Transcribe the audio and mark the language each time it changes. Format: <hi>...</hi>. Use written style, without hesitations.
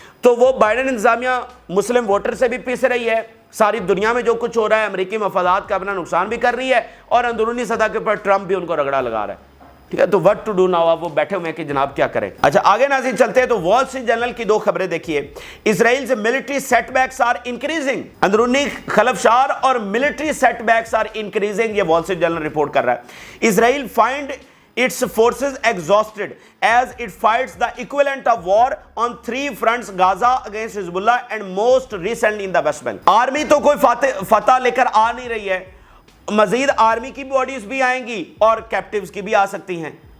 <ur>تو وہ بائیڈن انتظامیہ مسلم ووٹر سے بھی پیس رہی ہے, ساری دنیا میں جو کچھ ہو رہا ہے امریکی مفادات کا اپنا نقصان بھی کر رہی ہے, اور اندرونی سطح کے اوپر ٹرمپ بھی ان کو رگڑا لگا رہا ہے. ٹھیک ہے, تو</ur> <en>what to do now,</en> <ur>اب وہ بیٹھے ہوئے ہیں کہ جناب کیا کریں. اچھا آگے ناظرین چلتے ہیں تو وال اسٹریٹ جرنل کی دو خبریں دیکھیے. اسرائیل سے</ur> <en>military setbacks are increasing,</en> <ur>اندرونی خلفشار اور military set backs are increasing, یہ وال اسٹریٹ جرنل رپورٹ کر رہا ہے.</ur> <en>Israel find its forces exhausted as it fights the equivalent of war on 3 fronts, Gaza against Hezbollah and most recently in the West Bank.</en> <ur>Army تو کوئی فتح لے کر آ نہیں رہی ہے, مزید آرمی کی باڈیز بھی آئیں گی اور کیپٹیوز کی بھی آ سکتی ہیں.</ur>